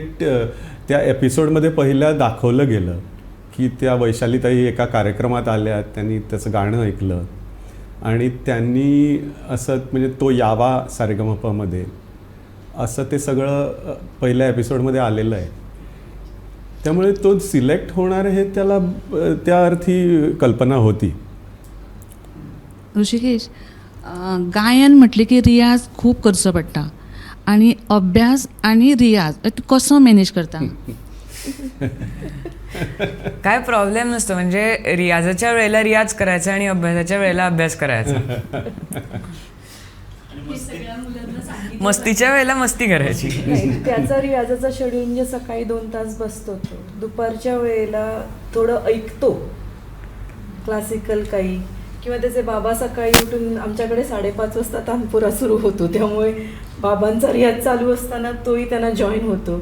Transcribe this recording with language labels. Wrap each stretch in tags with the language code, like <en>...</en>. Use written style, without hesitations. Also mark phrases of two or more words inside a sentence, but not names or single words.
<mr>त्या एपिसोडमध्ये पहिल्या दाखवलं गेलं की त्या वैशालीताई एका कार्यक्रमात आल्या, त्यांनी त्याचं गाणं ऐकलं आणि त्यांनी असं म्हणजे तो यावा सारेगमपमध्ये असं ते सगळं पहिल्या एपिसोडमध्ये आलेलं आहे. त्यामुळे तो सिलेक्ट होणार हे त्याला त्या अर्थी कल्पना होती.</mr> <kok>ऋषिकेश, गायन म्हटले की रियाज खूप करचो पडटा आणि अभ्यास आणि रियाज तूं कसो मॅनेज करता?</kok> <mr>काय प्रॉब्लेम नसतो, म्हणजे रियाजाच्या वेळेला रियाज करायचा आणि अभ्यासाच्या वेळेला अभ्यास करायचा. मस्तीच्या वेळेला मस्ती करायची. नाही, त्याचा रियाजाचा शेड्यूल म्हणजे सकाळी 2 तास बसतो तो, दुपारच्या वेळेला थोडं ऐकतो क्लासिकल काही, किंवा त्याचे बाबा सकाळी उठून आमच्याकडे 5:30 वाजता तानपुरा सुरू होतो, त्यामुळे बाबांचा रियाज चालू असताना तोही त्यांना जॉईन होतो.</mr>